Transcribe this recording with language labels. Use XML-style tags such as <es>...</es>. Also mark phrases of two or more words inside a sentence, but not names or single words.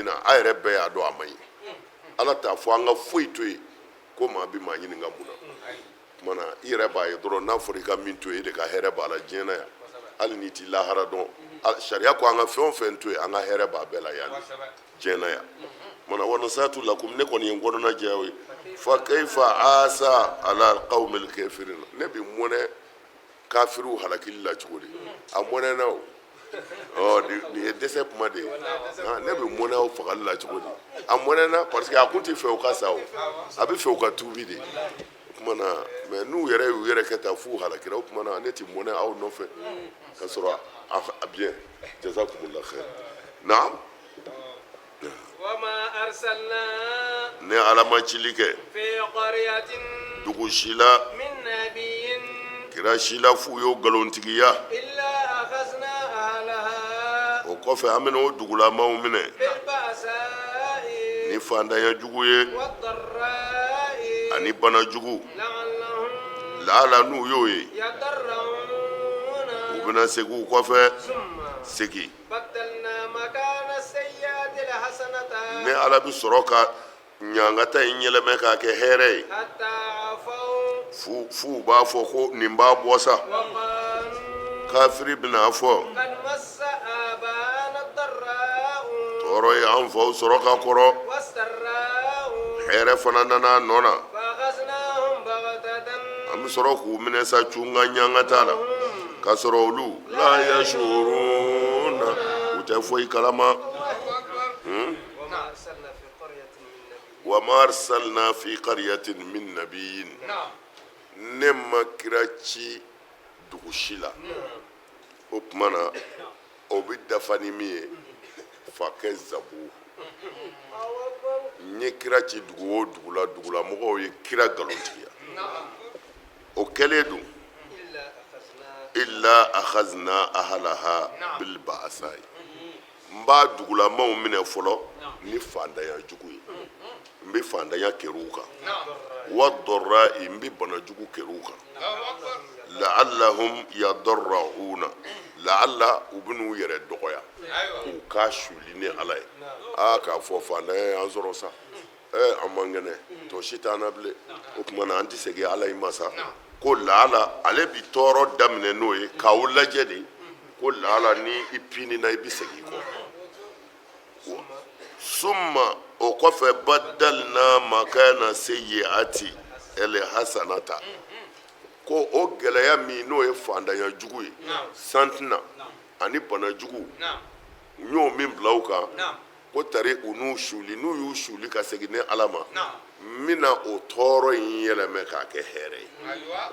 <bm>na a yɛrɛ bɛɛ y'a dɔn a ma ɲi ala t'a fɔ an ka foyi to yen ko maa bɛ maa ɲininka mun na kumana i yɛrɛ b'a ye dɔrɔn n'a fɔra i ka min to yen e de ka hɛrɛ b'a la diɲɛ na yan hali n'i ti lahara dɔn sariya ko an ka fɛn o fɛn to yen an ka hɛrɛ b'a bɛɛ la yan diɲɛ na yan mana</bm> <ar>ونصحت لكم</ar> <bm>ne kɔni ye n kɔnɔna jɛ aw ye</bm> <ar>فكيف آسى على قوم كافرين</ar> <bm>ne bi mɔnɛ kafiriw halakili la cogo di a mɔnɛna o nin ye dɛsɛ kuma de ye ne bi mɔnɛ aw fagali la cogo di a mɔnɛna</bm> <fr>parce que</fr> <bm>a kun ti fɛ u ka sa o a bɛ fɛ u ka tuubi de o kumana mais n'u yɛrɛ y'u yɛrɛ kɛ tan f'u halakira o kumana ne ti mɔnɛ aw nɔfɛ ka sɔrɔ a bien</bm> <ar>جزاكم الله خير</ar> <bm>naam</bm> <ar>وما أرسلنا</ar> <bm>ne ala ma cili kɛ</bm> <ar>في قرية</ar> <bm>dugu si la</bm> <ar>من نبي</ar> <bm>kira si la f'u y'o galontigiya</bm> <ar>إلا أخذنا أهلها</ar> <bm>o kɔfɛ an bɛna o dugulamaw minɛ</bm> <ar>بالبأساء</ar> <bm>ni fantanya jugu ye</bm> <ar>والضراء</ar> <bm>ani bana jugu</bm> <ar>لعلهم</ar> <bm>laala n'u y'o ye</bm> <ar>يضرعون</ar> <bm>u bɛna segin u kɔfɛ</bm> <ar>ثم</ar> <bm>segi</bm> <ar>بدلنا مكان السيئات الحسنة</ar> <bm>ne ala bi sɔrɔ ka ɲangata in yɛlɛmɛ k'a kɛ hɛrɛ ye</bm> <ar>حتى عفوا</ar> <bm>f'u b'a fɔ ko nin b'a bɔ sa</bm> <ar>وقالوا</ar> <bm>kafiri bɛna fɔ</bm> <ar>قد مس آباءنا الضراء</ar> <bm>tɔɔrɔ ye an faw sɔrɔ ka kɔrɔ</bm> <ar>والسراء</ar> <bm>hɛrɛ fana nana a nɔ na</bm> <ar>فأخذناهم بغتة</ar> <bm>an bɛ sɔrɔ k'u minɛ sa cunga ɲangata la k'a sɔrɔ olu la yashuruna u tɛ foyi kalama</bm> <ar>وما أرسلنا في قرية من نبي وما أرسلنا في قرية من نبي</ar> <bm>ne ma kira ci dugu si la o tuma na o bɛ dafa ni min ye fa kɛ zabu n ye kira ci dugu o dugu la dugulamɔgɔw ye kira galontigiya o kɛlen don</bm> <ar>إلا أخذنا أهلها بالبأساء</ar> <bm>n b'a dugulamaw minɛ fɔlɔ ni fantanya jugu ye n bɛ fantanya kɛr'u kan wa dɔrra'i n bɛ bana jugu kɛr'u kan</bm> <ar>لعلهم يضرعون</ar> <bm>la'alla u ben'u yɛrɛ dɔgɔya k'u k'a suli ni ala ye k'a fɔ fanɛ an sɔrɔ sa an man kɛnɛ tɔ si t'an na bilen o tuma na an tɛ segin ala in ma sa ko la'alla ale bi tɔɔrɔ daminɛ n'o ye k'aw lajɛ de ko la'alla ni i pinina i bɛ segin i kɔ summa o kɔfɛ</bm> <ar>بدلنا مكان السيئة الحسنة</ar> <bm>ko o gɛlɛya min n'o ye fantanya jugu ye santina ani bana jugu u y'o min bila u kan ko tari u n'u suli n'u y'u suli ka segin ni ala ma n bɛna o tɔɔrɔ in yɛlɛmɛ k'a kɛ hɛrɛ ye</bm>